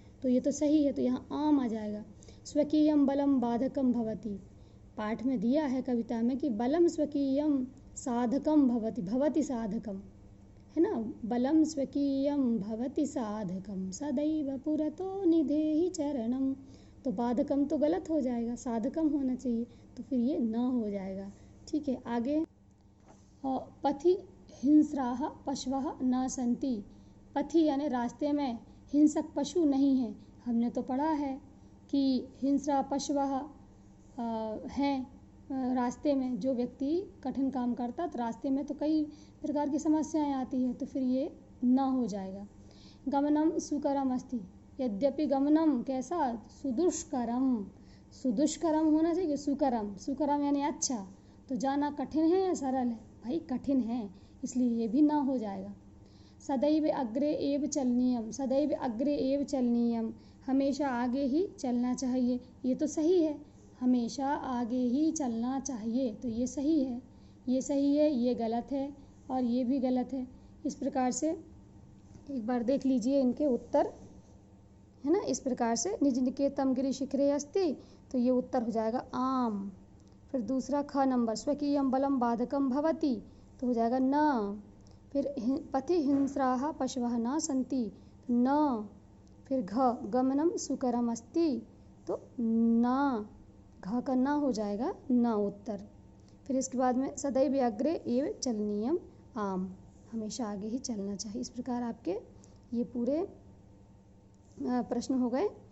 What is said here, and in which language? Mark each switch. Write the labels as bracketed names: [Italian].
[Hindi] तो ये तो सही है, तो यहाँ आम आ जाएगा। [Sanskrit] स्वकीयम बलम बाधकम भवति, [Hindi] पाठ में दिया है कविता में कि [Sanskrit] बलम स्वकीयम साधकम भवति, भवति साधकम, [Hindi] है ना। [Sanskrit] बलम स्वकीयम भवति साधकम सदैव पुरतो निधेहि चरणम। [Hindi] तो बाधकम तो गलत हो जाएगा, साधकम होना चाहिए, तो फिर ये न हो जाएगा। ठीक है, आगे [Sanskrit] पथि हिंस्राः पशवः न सन्ति। [Hindi] पथि यानी रास्ते में हिंसक पशु नहीं है। हमने तो पढ़ा है कि हिंस्रा पशवः हैं रास्ते में, जो व्यक्ति कठिन काम करता तो रास्ते में तो कई प्रकार की समस्याएं आती है, तो फिर ये न हो जाएगा। [Sanskrit] गमनम सुकरम अस्ति, [Hindi] यद्यपि गमनम कैसा, सुदुष्करम, सुदुष्करम होना चाहिए, सुकरम, सुकरम यानी अच्छा। तो जाना कठिन है या सरल है, भाई कठिन है, इसलिए ये भी ना हो जाएगा। [Sanskrit] सदैव अग्रे एव चलनीयम, सदैव अग्रे एव चलनीयम, [Hindi] हमेशा आगे ही चलना चाहिए। ये तो सही है, हमेशा आगे ही चलना चाहिए, तो ये सही है, ये सही है, ये गलत है और ये भी गलत है। इस प्रकार से एक बार देख लीजिए इनके उत्तर, है ना। इस प्रकार से [Sanskrit] निज निकेतम गिरि शिखरे अस्ति, [Hindi] तो ये उत्तर हो जाएगा आम। फिर दूसरा ख नंबर, [Sanskrit] स्वकीयम बलम बाधकम भवति, [Hindi] तो हो जाएगा न। फिर [Sanskrit] पथि हिंस्राः पशवः न सन्ति, [Hindi] न। फिर घ [Sanskrit] गमनम सुकरम अस्ति, [Hindi] तो न, घ का न हो जाएगा न उत्तर। फिर इसके बाद में [Sanskrit] सदैव अग्रे एव चलनीयम [Hindi] आम, हमेशा आगे ही चलना चाहिए। इस प्रकार आपके ये पूरे प्रश्न हो गए।